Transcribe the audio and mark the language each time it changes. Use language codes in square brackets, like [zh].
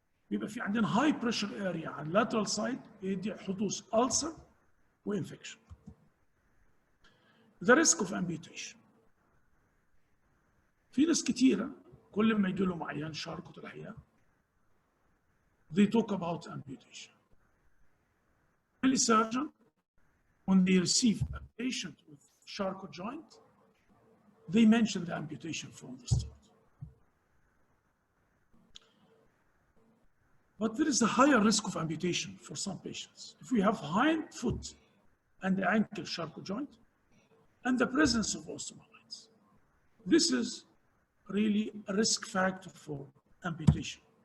[ar] بيبقى في عندنا [en] high pressure area [ar] على lateral side بيدي حدوث ulcer وinfection. [en] The risk of amputation. [ar] في ناس كتيرة كل ما يجي لهم عيان شاركوت الحقيقة [en] they talk about amputation. Many surgeons, when they receive a patient with Charcot joint, they mention the amputation from the start. But there is a higher risk of amputation for some patients. If we have hind foot and the ankle Charcot joint and the presence of osteomyelitis, this is really a risk factor for amputation.